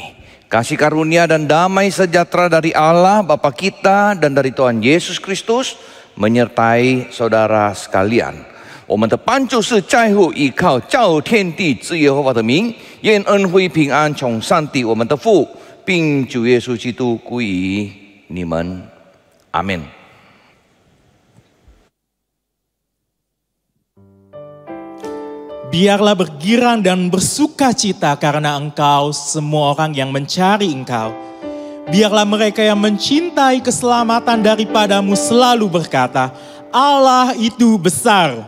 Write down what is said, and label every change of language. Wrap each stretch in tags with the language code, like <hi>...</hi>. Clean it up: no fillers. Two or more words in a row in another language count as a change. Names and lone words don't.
<id>Kasih karunia dan damai sejahtera dari Allah Bapa kita dan dari Tuhan Yesus Kristus menyertai saudara sekalian.</id> <zh>我们的帮助是在乎依靠造天地之耶和华的名，愿恩惠平安从上帝我们的父并主耶稣基督归于你们。阿们。</zh> <id>Biarlah bergirang dan bersuka cita karena Engkau, semua orang yang mencari Engkau. Biarlah mereka yang mencintai keselamatan daripada-Mu selalu berkata, Allah itu besar.</id>